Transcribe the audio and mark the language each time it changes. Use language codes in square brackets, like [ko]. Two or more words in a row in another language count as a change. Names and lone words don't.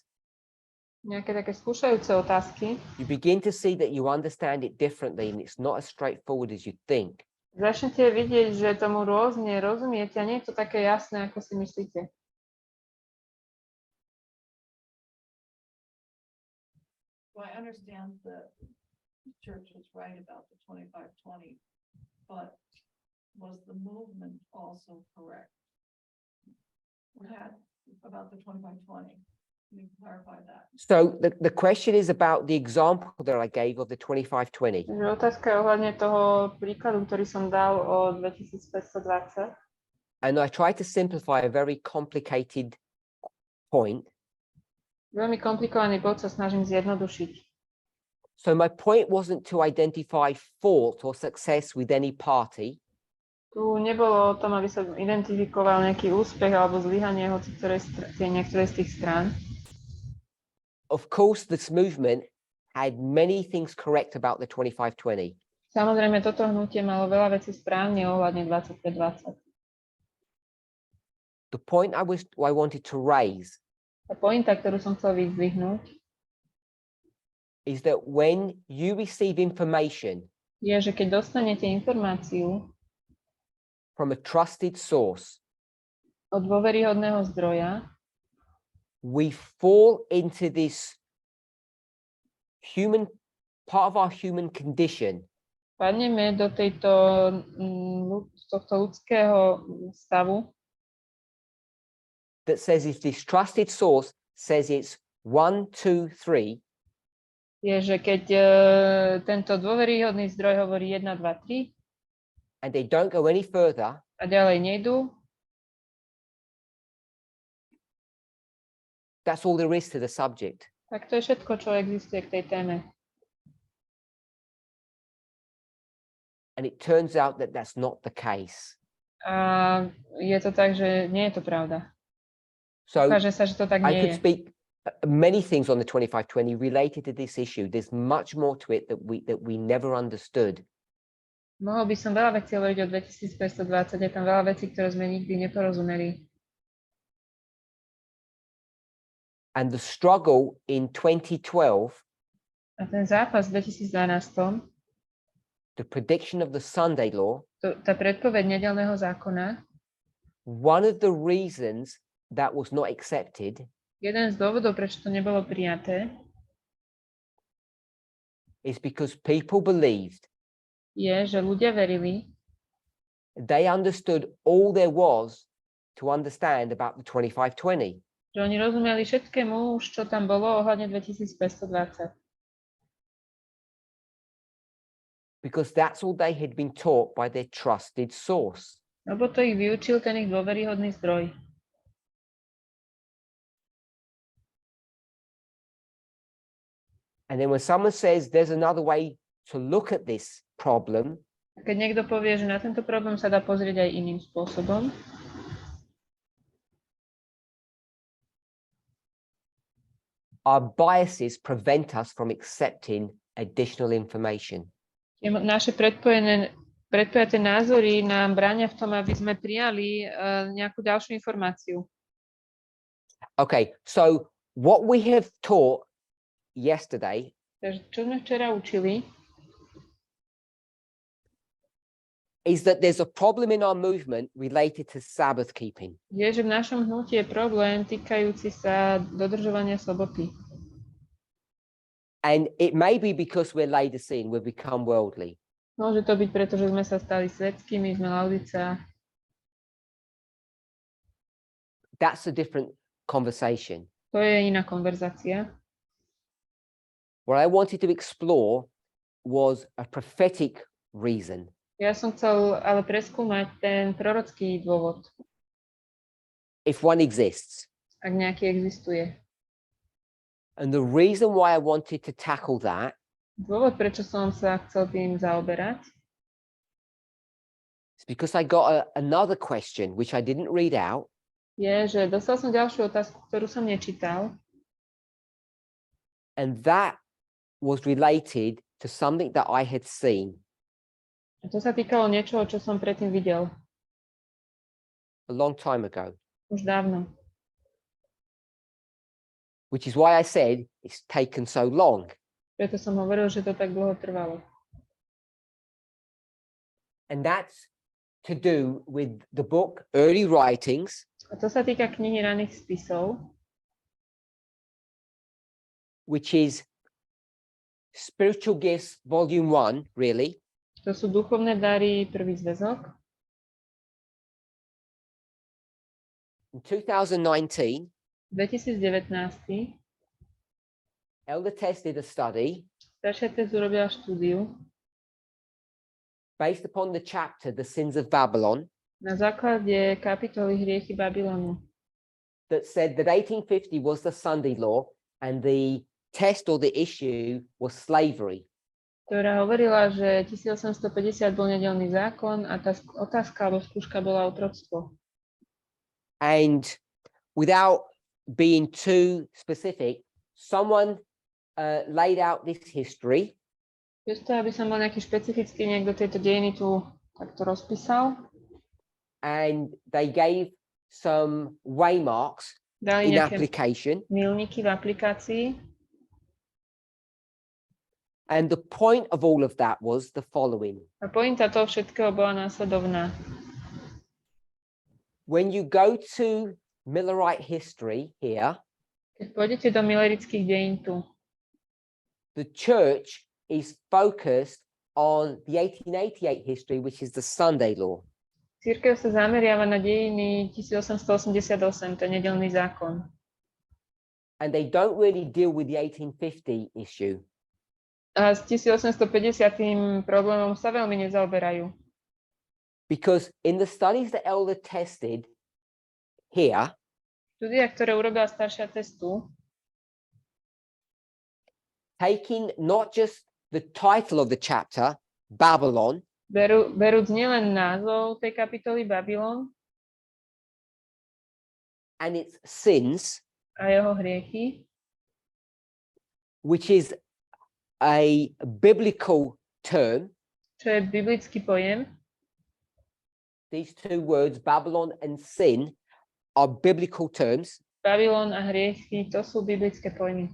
[sk] nejaké také skúšajúce otázky, [en] you begin to see that you understand it differently and it's not as straightforward as you think. [sk] začnete vidieť, že tomu rôzne rozumiete a nie je to také jasné, ako si myslíte. [en] So I understand the church was right about the 2520, but was the movement also correct? What had about the 2520? Can you clarify that? So the question is about the example that I gave of the 2520. [sk] Takže otázka je ohľadne toho príkladu, ktorý som dal o 2520. [en] And I tried to simplify a very complicated point. [sk] Veľmi komplikovaný bod sa snažím zjednodušiť. [en] So my point wasn't to identify fault or success with any party. [sk] Tu nebolo o tom, aby som identifikoval nejaký úspech alebo zlyhanie hoci niektorej z tých strán. [en] Of course, this movement had many things correct about the 2520. [sk] Samozrejme, toto hnutie malo veľa vecí správne ohľadne 2520. [en] The point I wanted to raise [sk] A pointa, ktorú som chcel vyzdvihnúť, [en] is that when you receive information [sk] je, že keď dostanete informáciu [en] from a trusted source, [sk] od dôveryhodného zdroja, [en] we fall into this human part of our human condition [sk] padneme do tohto ľudského stavu, [en] that says if this trusted source says it's 1, 2, 3, [sk] je, že keď tento dôveryhodný zdroj hovorí 1, 2, 3 [en] and they don't go any further, [sk] a ďalej nejdú, [en] that's all there is to the subject. [sk] tak to je všetko, čo existuje k tej téme. [en] And it turns out that that's not the case. [sk] A je to tak, že nie je to pravda. [en] So [sk] Ukáže sa, že to tak [en] I [sk] nie [en] could [sk] je. [en] speak many things on the 2520 related to this issue. There's much more to it that we never understood. [sk] Mohol by som veľa vecí hovoriť o 2520, je tam veľa vecí, ktoré sme nikdy neporozumeli. [en] And the struggle in 2012, [sk] A ten zápas v 2012, [en] the prediction of the Sunday law, [sk] tá predpoveď nedeľného zákona, [en] one of the reasons that was not accepted [sk] jeden z dôvodov, prečo to nebolo prijaté, [en] is because people believed, [sk] je, že ľudia verili, [en] they understood all there was to understand about the 2520. [sk] že oni rozumeli všetkému, už čo tam bolo ohľadne 2520. [en] Because that's all they had been taught by their trusted source. [sk] Lebo to ich vyučil ten ich dôveryhodný zdroj. [en] And then when someone says there's another way to look at this problem, [sk] A keď niekto povie, že na tento problém sa dá pozrieť aj iným spôsobom, [en] our biases prevent us from accepting additional information. [sk] naše predpojaté názory nám bránia v tom, aby sme prijali nejakú ďalšiu informáciu. [en] Okay, so what we have taught yesterday [sk] Takže čo sme včera učili, [en] is that there's a problem in our movement related to Sabbath keeping. [sk] je, že v našom hnutí je problém týkajúci sa dodržovania soboty. [en] And it may be because we're Laodicean, we've become worldly. [sk] Môže to byť, pretože sme sa stali svetskými, sme Laodica. [en] That's a different conversation. [sk] To je iná konverzácia. [en] What I wanted to explore was a prophetic reason. [sk] Ja som chcel ale preskúmať ten prorocký dôvod, [en] If one exists. [sk] ak nejaký existuje. [en] And the reason why I wanted to tackle that [sk] Dôvod, prečo som sa chcel tým zaoberať, [en] is because I got another question which I didn't read out, [sk] je, že dostal som ďalšiu otázku, ktorú som nečítal, [en] and that was related to something that I had seen [sk] a to sa týkalo niečoho, čo som predtým videl [en] a long time ago, [sk] už dávno. [en] which is why I said it's taken so long. [sk] Preto som hovoril, že to tak dlho trvalo. [en] And that's to do with the book Early Writings, [sk] A to sa týka knihy raných spisov, [en] which is Spiritual Gifts, Volume 1, really. [sk] to sú duchovné dary, prvý zväzok. [en] In 2019, [sk] 2019 [en] Elder Tess did a study [sk] staršia Tess urobila štúdiu [en] based upon the chapter The Sins of Babylon [sk] na základe kapitoly Hriechy Babylonu, [en] that said that 1850 was the Sunday law and the test or the issue was slavery. [sk] ktorá hovorila, že 1850 bol nedeľný zákon a tá otázka alebo skúška bola otroctvo. [en] And without being too specific, someone laid out this history [sk] Bez toho, aby som bol nejaký špecifický, niekto tieto dejiny tu takto rozpísal. [en] and they gave some waymarks [sk] Dali [en] in [sk] nejaké [en] application. [sk] milníky v aplikácii. [en] And the point of all of that was the following. [sk] A pointa toho všetkého bola následovná. [en] When you go to Millerite history here, [sk] Keď pôjdete do milerických dejín tu, [en] the church is focused on the 1888 history, which is the Sunday law. [sk] cirkev sa zameriava na dejiny 1888, to je nedeľný zákon. [en] And they don't really deal with the 1850 issue. [sk] A s 1850 problémom sa veľmi nezaoberajú. [en] Because in the studies that Elder tested here, [sk] Štúdia, ktoré urobila staršia Testu, [en] taking not just the title of the chapter, Babylon, [sk] berúc nielen názov tej kapitoly Babylon [en] and its sins, [sk] a jeho hriechy, [en] which is a biblical term, [sk] čo je biblický pojem. [en] these two words, Babylon and sin, are biblical terms. [sk] Babylon a hriechy, to sú biblické pojmy.